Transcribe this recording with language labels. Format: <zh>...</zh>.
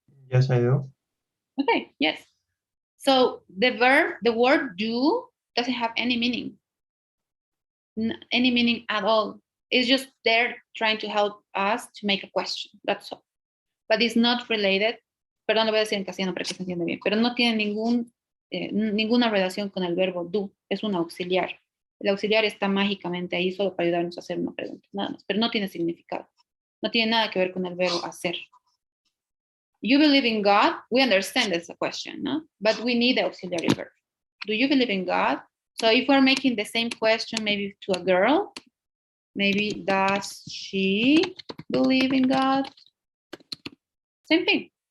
<en>Yes, I do. Okay, yes. So the word do doesn't have any meaning. Any meaning at all. It's just there trying to help us to make a question. That's all. But it's not related.</en> <es>Perdón, lo voy a decir en castellano para que se entienda bien. Pero no tiene ninguna relación con el verbo do. Es un auxiliar. El auxiliar está mágicamente ahí solo para ayudarnos a hacer una pregunta. Nada más. Pero no tiene significado. No tiene nada que ver con el verbo hacer.</es> <en>You believe in God? We understand that's a question, no? But we need the auxiliary verb. Do you believe in God? So if we're making the same question maybe to a girl, maybe does she believe in God? Same thing.</en>